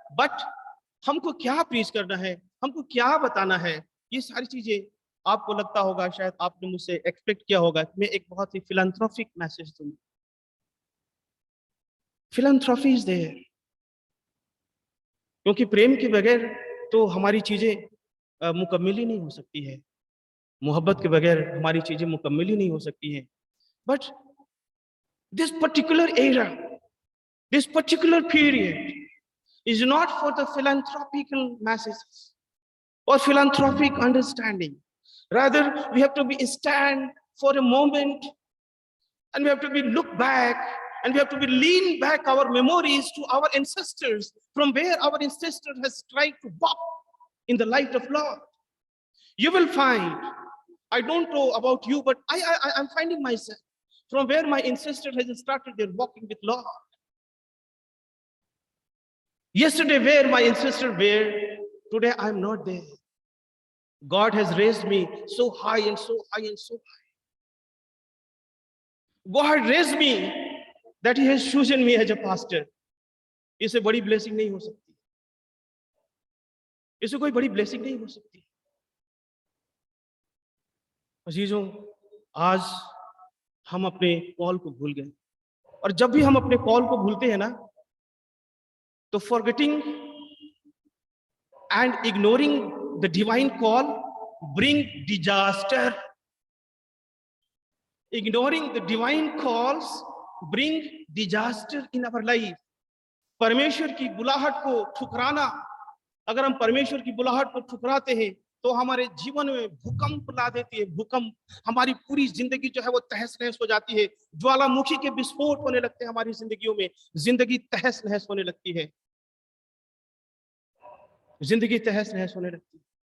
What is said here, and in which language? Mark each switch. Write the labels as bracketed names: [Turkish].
[Hindi] But हमको क्या preach करना है, हमको क्या बताना है, ये सारी चीजें आपको लगता होगा, शायद आपने मुझसे एक्सपेक्ट किया होगा कि मैं एक बहुत ही फिलैंथ्रोपिक मैसेज दूं। [English] philanthropy is there, [Hindi] क्योंकि प्रेम के बगैर तो हमारी चीजें मुकम्मल ही नहीं हो सकती है, मोहब्बत के बगैर हमारी चीजें मुकम्मल ही नहीं हो सकती है। [English] But this particular era, this particular period is not for the philanthropical messages or philanthropic understanding. Rather, we have to be stand for a moment and we have to be look back and we have to be lean back our memories to our ancestors, from where our ancestor has tried to walk in the light of Lord. You will find, I don't know about you, but I'm finding myself from where my ancestor has started their walking with Lord. Yesterday where my ancestors were, today I'm not there. God has raised me so high and so high and so high. God raised me that He has chosen me as a pastor. [Hindi] इससे बड़ी blessing नहीं हो सकती, इससे कोई बड़ी blessing नहीं हो सकती। अजीजों, आज हम अपने कॉल को भूल गए, और जब भी हम अपने कॉल को भूलते हैं ना, तो [English] forgetting and ignoring the divine call bring disaster. Ignoring the divine calls bring disaster in our life. [Hindi] परमेश्वर की बुलाहट को ठुकराना, अगर हम परमेश्वर की बुलाहट को ठुकराते हैं तो हमारे जीवन में भूकंप ला देती है। भूकंप, हमारी पूरी जिंदगी जो है वो तहस नहस हो जाती है। ज्वालामुखी के विस्फोट होने लगते हैं हमारी जिंदगियों में, जिंदगी तहस नहस होने लगती है, जिंदगी तहस नहस होने लगती है।